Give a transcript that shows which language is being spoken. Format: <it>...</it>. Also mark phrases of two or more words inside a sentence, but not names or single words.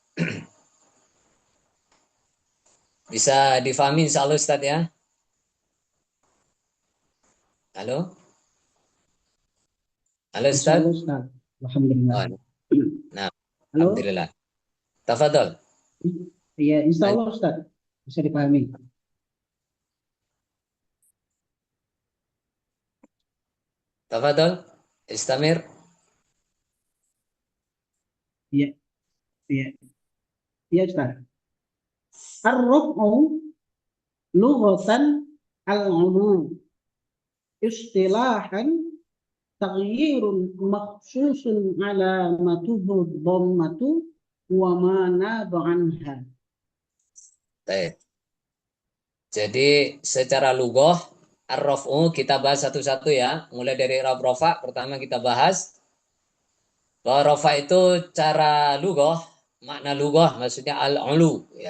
<id>Bisa difahami insyaallah Ustaz ya. Halo? Halo Ustaz? Insyaallah Ustaz. Alhamdulillah. Oh, nah, Halo? alhamdulillah. Tafadhol. Ya, insyaallah Ustaz. Bisa dipahami. Tafadhol. Istamir. Iya, iya. Iya Ustaz.</id> <ar>الرفع لغة العلو. اصطلاحا تغيير مخصوص علامته الضمة وما ناب عنها.</ar> <id>Baik. Jadi secara lugoh ar-raf'u kita bahas satu-satu ya. Mulai dari i'rab rafa pertama kita bahas bahwa rafa itu cara lugoh, makna lugoh maksudnya al-ulu ya.</id>